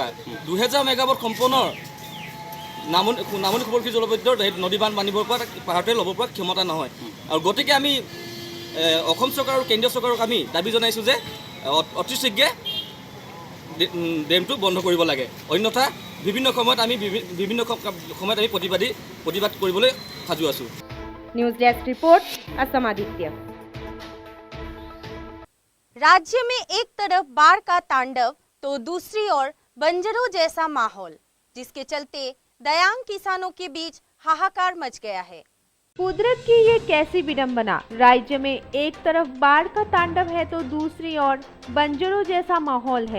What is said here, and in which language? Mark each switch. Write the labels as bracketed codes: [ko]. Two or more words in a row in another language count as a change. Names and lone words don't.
[as] 2000 মেগাৱাট সম্পন্ন নামনি সোৱণশিৰি জলবিদ্যুৎ নদী বান্ধ বান্ধিবৰ পৰা পাহাৰটোৱে ল'ব পৰা ক্ষমতা নহয় আৰু গতিকে আমি অসম চৰকাৰ আৰু কেন্দ্ৰীয় চৰকাৰক আমি দাবী জনাইছোঁ যে অতি শীঘ্ৰে ডেমটো বন্ধ কৰিব লাগে, অন্যথা বিভিন্ন সময়ত আমি প্ৰতিবাদ কৰিবলৈ সাজু আছোঁ। [hi] न्यूज डेस्क रिपोर्ट असम आदित्य। राज्य में एक तरफ बाढ़ का तांडव तो दूसरी ओर बंजरों जैसा माहौल, जिसके चलते दयांग किसानों के बीच हाहाकार मच गया है। कुदरत की ये कैसी विडंबना, राज्य में एक तरफ बाढ़ का तांडव है तो दूसरी ओर बंजरों जैसा माहौल है।